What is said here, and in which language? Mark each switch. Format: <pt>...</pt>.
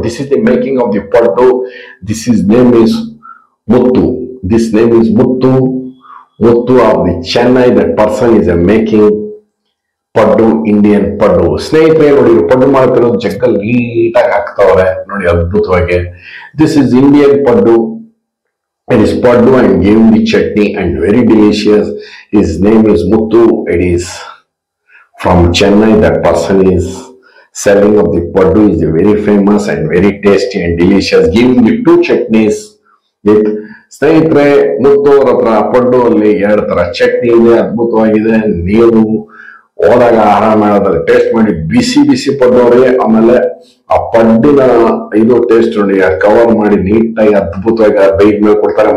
<en>This is the making of the paddu. Name is Muttu. This name is Muttu. Muttu of the Chennai. That person is making paddu, Indian paddu.</en> <kn>ಸ್ನೇಹಿತರೆ ನೋಡಿ, ಪಡ್ಡು ಮಾಡ್ತಿರೋದು ಜಗ್ಗಲ್ಲಿ ನೀಟಾಗಿ ಹಾಕ್ತವ್ರೆ ನೋಡಿ ಅದ್ಭುತವಾಗಿ.</kn> <en>This is Indian paddu. It is paddu and gave the chutney and very delicious. His name is Muttu. It is from Chennai. That person is selling of the paddu is very famous and very tasty and delicious. Giving the two chutneys with</en> <kn>ಸ್ನೇಹಿತರೆ ಮುತ್ತೋರ ಹತ್ರ ಪಡ್ಡು ಅಲ್ಲಿ 2 ತರ ಚಟ್ನಿ ಇದೆ, ಅದ್ಭುತವಾಗಿದೆ. ನೀವು ಹೋದಾಗ ಆರಾಮ taste ಮಾಡಿ. ಬಿಸಿ ಬಿಸಿ ಪಡ್ಡೋರಿ. ಆಮೇಲೆ ಆ ಪಡ್ಡಿನ ಇದು ಟೇಸ್ಟ್ ನೋಡಿ ಕವರ್ ಮಾಡಿ ನೀಟಾಗಿ ಅದ್ಭುತವಾಗಿ ಬೈಕ್ ಮೇಲೆ ಕೊಡ್ತಾರೆ.</kn>